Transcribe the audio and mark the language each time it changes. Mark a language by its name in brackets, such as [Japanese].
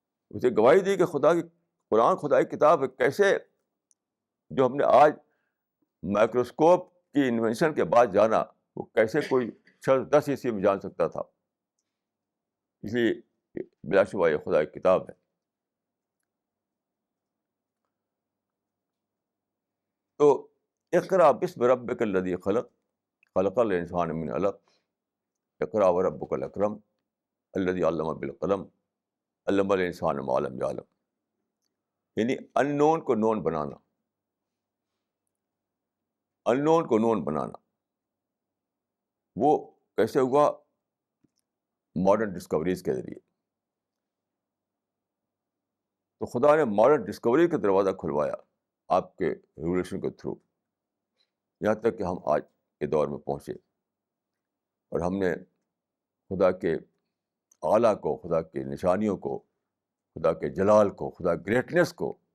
[Urdu] اسے گواہی دی کہ قرآن خدا کی کتاب ہے. کیسے؟ جو ہم نے آج مائکروسکوپ کی انوینشن کے بعد جانا، وہ کیسے کوئی 10 عیسوی میں جان سکتا تھا؟ اس لیے بلا شبہ یہ خدا کی کتاب ہے. [Arabic] تو اقرأ بسم ربک الذی خلق، خلق الانسان من علق، اقرأ وربک الاکرم الذی علم بالقلم، علم الانسان ما لم یعلم. [Urdu] یعنی ان نون کو نون بنانا، ان نون کو نون بنانا. وہ کیسے ہوا؟ ماڈرن ڈسکوریز کے ذریعے. تو خدا نے ماڈرن ڈسکوری کا دروازہ کھلوایا آپ کے ریولیوشن کے تھرو، یہاں تک کہ ہم آج کے دور میں پہنچے اور ہم نے خدا کے اعلیٰ کو، خدا کے نشانیوں کو، خدا کے جلال کو، خدا گریٹنس کو